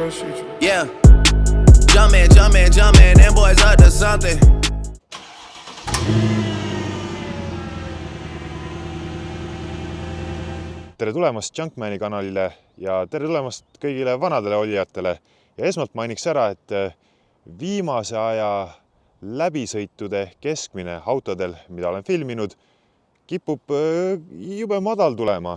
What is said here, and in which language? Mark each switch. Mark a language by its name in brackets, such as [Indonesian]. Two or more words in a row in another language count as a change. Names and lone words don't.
[English] appreciate you. Yeah. Jumpin', them boys up to something. [Estonian] Tere tulemast Junkmani kanalile ja tere tulemast kõigile vanadele olijatele. Ja esmalt mainiks ära, et viimase aja läbisõitude keskmine autodel, mida olen filminud, kipub jube madal tulema.